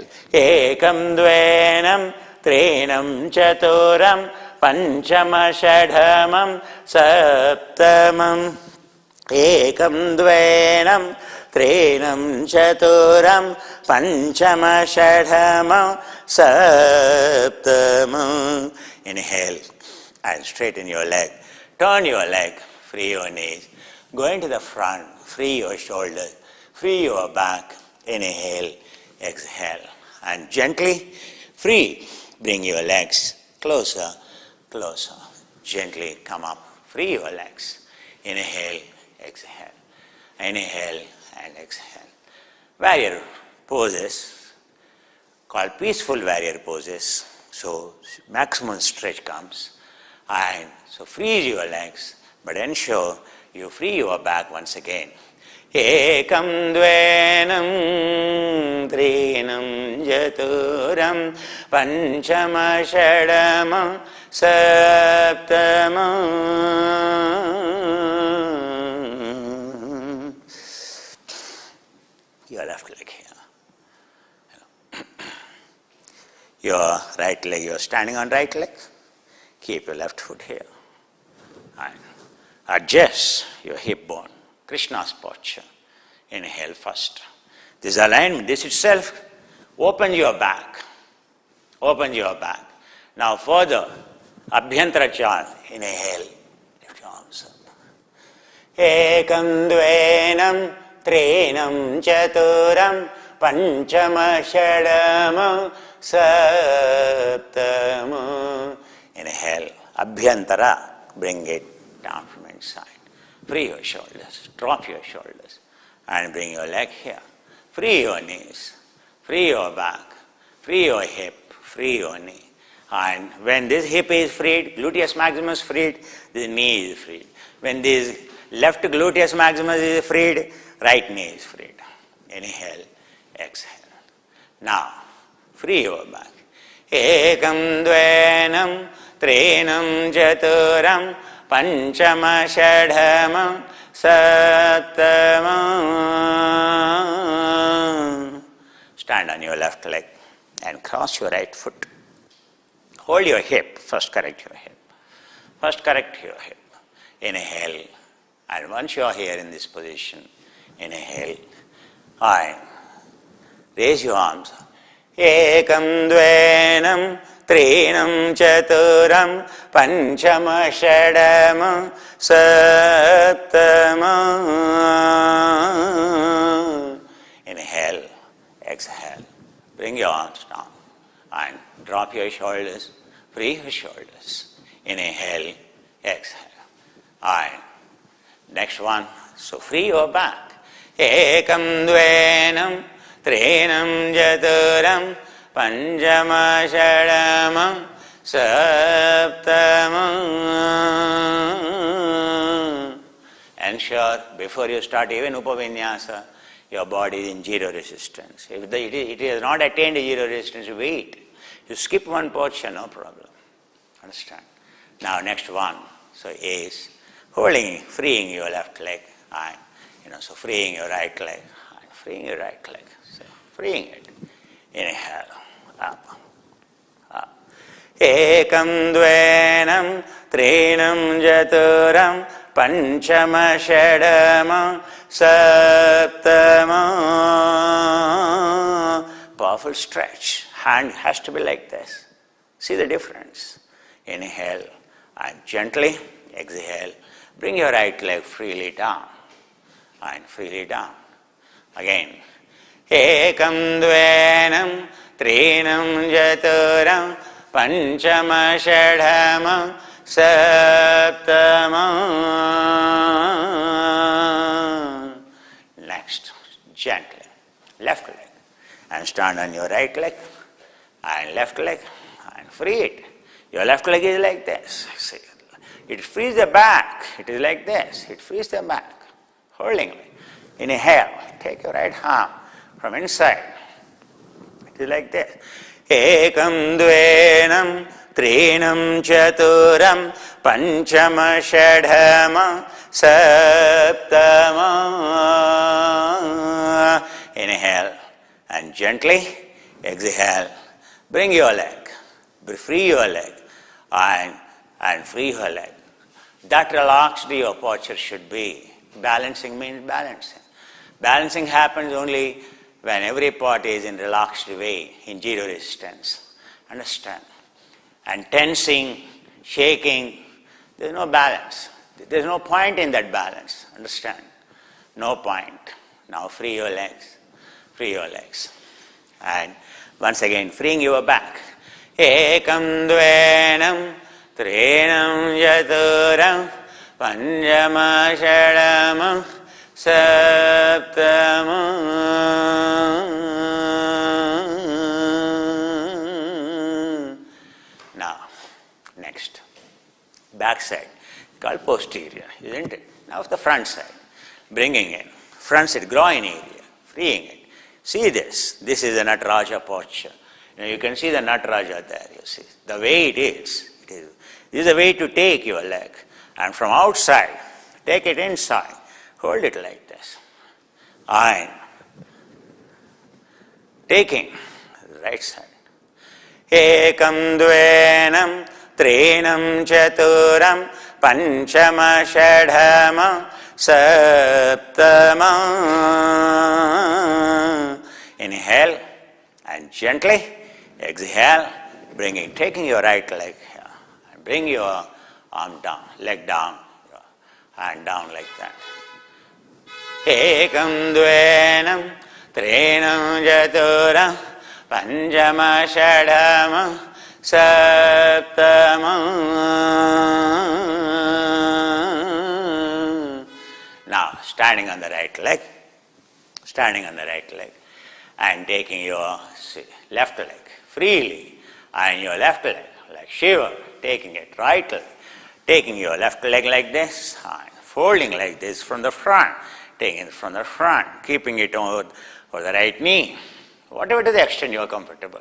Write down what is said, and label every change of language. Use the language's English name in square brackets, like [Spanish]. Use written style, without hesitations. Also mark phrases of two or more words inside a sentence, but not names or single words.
[Sanskrit] एकम् द्वेनम् त्रिणम् चतुरम् पञ्चम षढमम् सप्तमम्. एकम् द्वेनम् त्रिणम् चतुरम् पञ्चम षढमम् सप्तमम्. [English] Inhale and straighten your leg. Turn your leg, free your knees. Go into the front, free your shoulders, free your back. Inhale, exhale. And gently free. Bring your legs closer, closer. Gently come up. Free your legs. Inhale, exhale. Inhale and exhale. Warrior poses called peaceful warrior poses. So maximum stretch comes. And so freeze your legs, but ensure you free your back once again. [Sanskrit] एकम् द्वेनम् त्रिणम् चतुरम् पञ्चम षढमम् सप्तमम्. [English] Your left leg here. Your right leg, you are standing on right leg. Keep your left foot here. And adjust your hip bone. Krishna's posture. Inhale first. This alignment, this itself, open your back. Open your back. Now further, Abhyantara chant. Inhale. Lift your arms up. [Sanskrit] एकम् द्वेनम् त्रिणम् चतुरम् पञ्चम षढमम् सप्तमम्. [English] Inhale. Abhyantara. Bring it down from inside. Free your shoulders, drop your shoulders, and bring your leg here. Free your knees, free your back, free your hip, free your knee. And when this hip is freed, gluteus maximus freed, this knee is freed. When this left gluteus maximus is freed, right knee is freed. Inhale, exhale. Now, free your back. [Sanskrit] एकम् द्वेनम् त्रिणम् चतुरम् पञ्चम षढमम् सप्तमम्. [English] Stand on your left leg and cross your right foot. Hold your hip. First correct your hip. First correct your hip. Inhale. And once you are here in this position, inhale. And raise your arms. [Sanskrit] एकम् द्वेनम् त्रिणम् चतुरम् पञ्चम षढमम् सप्तमम्. [English] Inhale, exhale. Bring your arms down and drop your shoulders, free your shoulders. Inhale, exhale. And next one, so free your back. [Sanskrit] एकम् द्वेनम् त्रिणम् चतुरम् पञ्चम षढमम् सप्तमम्. [English] Ensure before you start even upavinyasa, your body is in zero resistance. If it has not attained zero resistance, wait. You skip one portion, no problem. Understand? Now next one, so is holding, freeing your left leg, and so freeing your right leg, and freeing your right leg. So freeing it. Inhale, up, up. [Sanskrit] एकम् द्वेनम् त्रिणम् चतुरम् पञ्चम षढमम् सप्तमम्. [English] Powerful powerful stretch. Hand has to be like this. See the difference. Inhale and gently exhale. Bring your right leg freely down and freely down. Again. [Sanskrit] एकम् द्वेनम् त्रिणम् चतुरम् पञ्चम षढमम् सप्तमम्. [English] Next, gently, left leg. And stand on your right leg and left leg and free it. Your left leg is like this. See, it frees the back. It is like this. It frees the back. Holding it. Inhale. Take your right arm from inside. It is like this. [Sanskrit] एकम् द्वेनम् त्रिणम् चतुरम् पञ्चम षढम सप्तम. [English] Inhale and gently exhale. Bring your leg. Free your leg and free your leg. That relaxed your posture should be. Balancing means balancing. Balancing happens only when every part is in relaxed way, in zero resistance. Understand? And tensing, shaking, there is no balance. There is no point in that balance. Understand? No point. Now free your legs. Free your legs. And once again, freeing your back. [Sanskrit] एकम् द्वेनम् त्रिणम् चतुरम् पञ्चम षढमम् सप्तमम्. [English] Now, next. Back side. Called posterior, isn't it? Now the front side. Bringing in. Front side, groin area. Freeing it. See this. This is a Nataraja posture. You can see the Nataraja there, you see. The way it is. This is a way to take your leg. And from outside, take it inside. Hold it like this. And taking the right side. [Sanskrit] एकम् द्वेनम् त्रिणम् चतुरम् पञ्चम षढम सप्तम. [English] Inhale and gently exhale, taking your right leg here. And bring your arm down, leg down, hand down like that. [Sanskrit] एकम् द्वेनम् त्रिणम् चतुरम् पञ्चम षढम सप्तम. [English] Now, standing on the right leg, and taking your left leg freely, and your left leg like Shiva, taking it right leg, taking your left leg like this, and folding like this from the front, taking it from the front, keeping it over the right knee, whatever to the extent you are comfortable.